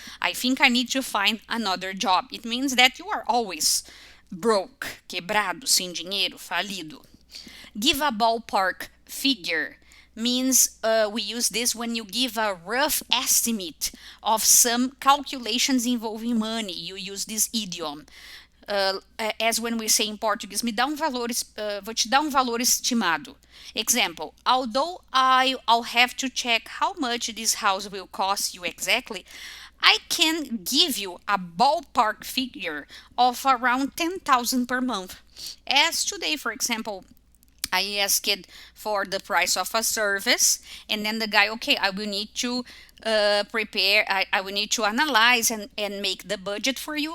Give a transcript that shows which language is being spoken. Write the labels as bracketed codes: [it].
[en] I think I need to find another job. It means that you are always broke, [pt] quebrado, sem dinheiro, falido. [en] Give a ballpark figure means we use this when you give a rough estimate of some calculations involving money. You use this idiom. As when we say in Portuguese, [pt] vou te dar um valor estimado. [en] Example, although I'll have to check how much this house will cost you exactly, I can give you a ballpark figure of around 10,000 per month. As today, for example, I asked for the price of a service, and then the guy, okay, I will need to prepare, I will need to analyze and make the budget for you.